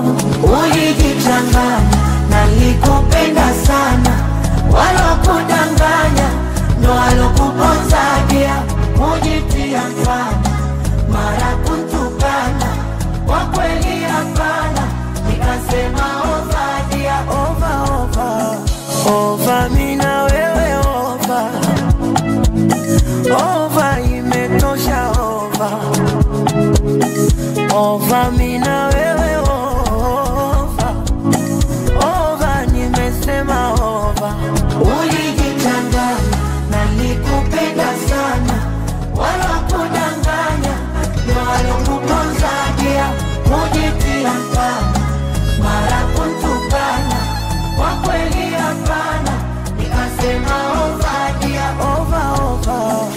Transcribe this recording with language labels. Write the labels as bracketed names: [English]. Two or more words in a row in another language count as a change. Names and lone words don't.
[Swahili] Ulijichanganya na likupenda sana, walokudanganya ndo walokuponzagia. Ujitia mfano mara kutukana, kwa kweli hapana, nikasema [English] over dia, over over over, [Swahili] mina wewe [English] over over, [Swahili] imetosha [English] over over, [Swahili] mina wewe [English] over over, [Swahili] nimesema over. Ulijitanganya na nikupenda sana, walokudanganya ndo walokuponzagia. Ujitia mfano mara kutukana, kwa kweli hapana, nikasema [English] over dia, over over.